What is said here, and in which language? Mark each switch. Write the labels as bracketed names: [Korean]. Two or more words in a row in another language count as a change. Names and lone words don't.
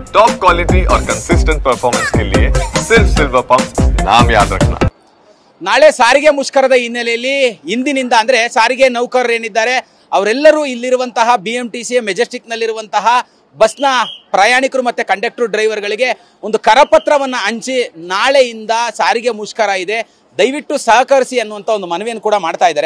[English] top quality [Hindi] और [English] consistent performance [Hindi] के लिए सिर्फ सिल्वर पंप नाम याद रखना। [Kannada] ನಾಳೆ ಸಾರಿಗೆ ಮುಷ್ಕರದ ಹಿನ್ನೆಲೆಯಲ್ಲಿ ಇಂದಿನಿಂದ ಅಂದ್ರೆ ಸಾರಿಗೆ ನೌಕರರು ಏನಿದ್ದಾರೆ ಅವರೆಲ್ಲರೂ ಇಲ್ಲಿರುವಂತಹ BMTC ಮೆಜೆಸ್ಟಿಕ್ ನಲ್ಲಿರುವಂತಹ ಬಸ್ನ ಪ್ರಯಾಣಿಕರು ಮತ್ತೆ [English] conductor drivers [Kannada] ಒಂದು ಕರಪತ್ರವನ್ನು ಹಂಚಿ ನಾಳೆಯಿಂದ ಸಾರಿಗೆ ಮುಷ್ಕರ ಇದೆ, ದಯವಿಟ್ಟು ಸಹಕರಿಸಿ ಅನ್ನುವಂಥ ಒಂದು ಮನವಿಯನ್ನು ಕೂಡ ಮಾಡ್ತಾ ಇದ್ದಾರೆ.